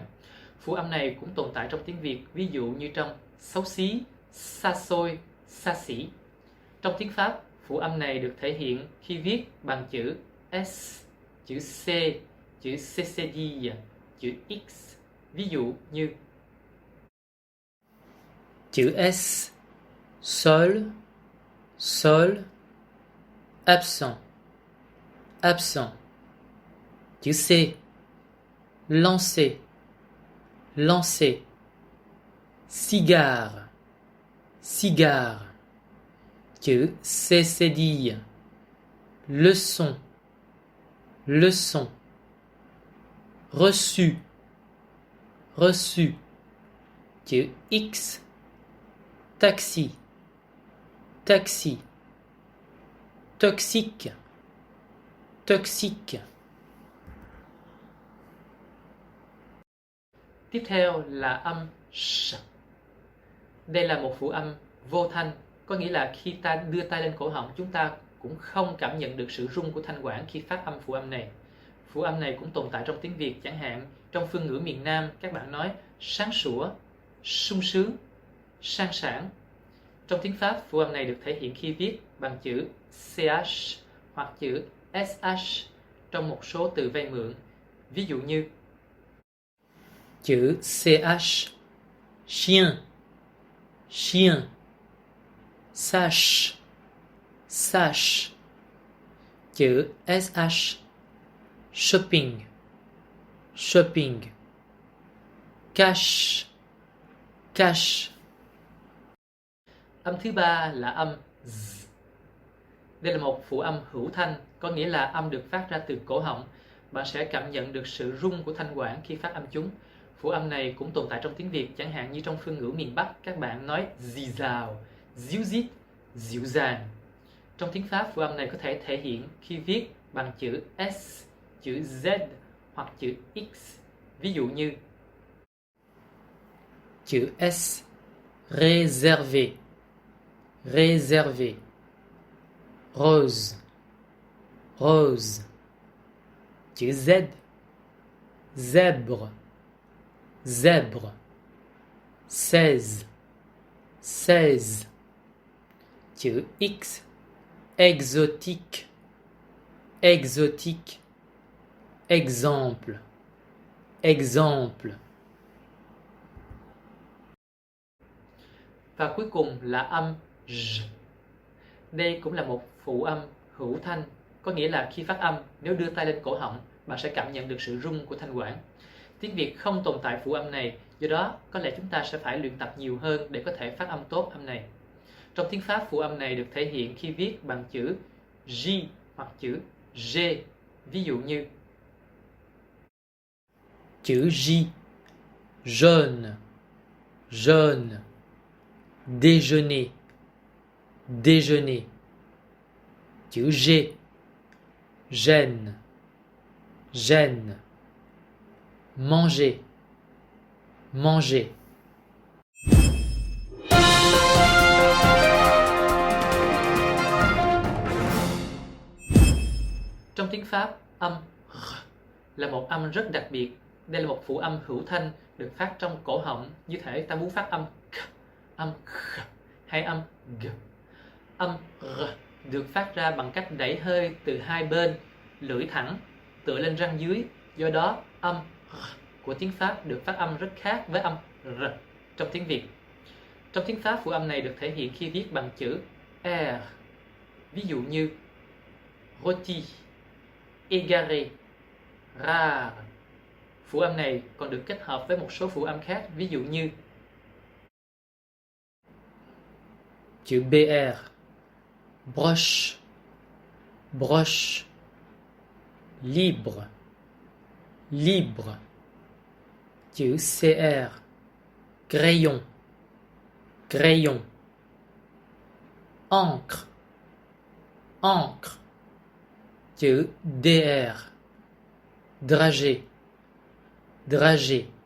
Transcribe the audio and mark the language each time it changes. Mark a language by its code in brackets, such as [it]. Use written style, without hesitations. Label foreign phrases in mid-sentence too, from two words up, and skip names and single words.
[vi] Phụ âm này cũng tồn tại trong tiếng Việt, ví dụ như trong xấu xí, xa xôi, xa xỉ. Trong tiếng Pháp, phụ âm này được thể hiện khi viết bằng chữ S, chữ C, chữ CCD, chữ X. Ví dụ như chữ S, [fr] sol, sol, absent, absent. [vi] Chữ C, [fr] lancer, lancer. Cigare, cigare. [vi] Chữ CCD, [fr] leçon, leçon. Reçu, reçu. [vi] Chữ X, [fr] taxi, taxi. Toxique, toxique. [vi] Tiếp theo là âm sh. Đây là một phụ âm vô thanh, có nghĩa là khi ta đưa tay lên cổ họng chúng ta cũng không cảm nhận được sự rung của thanh quản khi phát âm phụ âm này. Phụ âm này cũng tồn tại trong tiếng Việt, chẳng hạn trong phương ngữ miền Nam các bạn nói sáng sủa, sung sướng, sang sảng. Trong tiếng Pháp, phụ âm này được thể hiện khi viết bằng chữ CH hoặc chữ SH trong một số từ vay mượn. Ví dụ như chữ CH, [fr] chien, chien, sache, sache, [vi] chữ SH, [en] shopping, shopping, cash, cash. [vi] Âm thứ ba là âm Z. Đây là một phụ âm hữu thanh, có nghĩa là âm được phát ra từ cổ họng. Bạn sẽ cảm nhận được sự rung của thanh quản khi phát âm chúng. Phụ âm này cũng tồn tại trong tiếng Việt, chẳng hạn như trong phương ngữ miền Bắc, các bạn nói dì dào, díu dít, dịu dàng. Trong tiếng Pháp, phụ âm này có thể thể hiện khi viết bằng chữ S, chữ Z hoặc chữ X. Ví dụ như chữ S, [fr] réservé, réservé, rose, rose, [vi] chữ Z, [fr] zèbre, zèbre, 16, 16, [vi] chữ X, [fr] exotique, exotique, exemple, exemple. [vi] Và cuối cùng là âm Z. Đây cũng là một phụ âm hữu thanh, có nghĩa là khi phát âm, nếu đưa tay lên cổ họng, bạn sẽ cảm nhận được sự rung của thanh quản. Tiếng Việt không tồn tại phụ âm này, do đó có lẽ chúng ta sẽ phải luyện tập nhiều hơn để có thể phát âm tốt âm này. Trong tiếng Pháp, phụ âm này được thể hiện khi viết bằng chữ J hoặc chữ G. Ví dụ như chữ J, [fr] jaune, jaune, déjeuner, déjeuner, [vi] chữ G, [fr] gêne, gêne, manger, manger. [vi] trong tiếng Pháp, âm R là một âm rất đặc biệt. Đây là một phụ âm hữu thanh được phát trong cổ họng, như thể ta muốn phát âm K, âm K hay âm G. Âm R được phát ra bằng cách đẩy hơi từ hai bên, lưỡi thẳng, tựa lên răng dưới. Do đó, âm R của tiếng Pháp được phát âm rất khác với âm R trong tiếng Việt. Trong tiếng Pháp, phụ âm này được thể hiện khi viết bằng chữ R. Ví dụ như [fr] rôti, égaré, rare. [vi] Phụ âm này còn được kết hợp với một số phụ âm khác, ví dụ như chữ BR, [fr] broche, broche, libre, libre, [vi] chữ CR, [fr] crayon, crayon, encre, encre, [vi] chữ DR, [fr] dragée, dragée,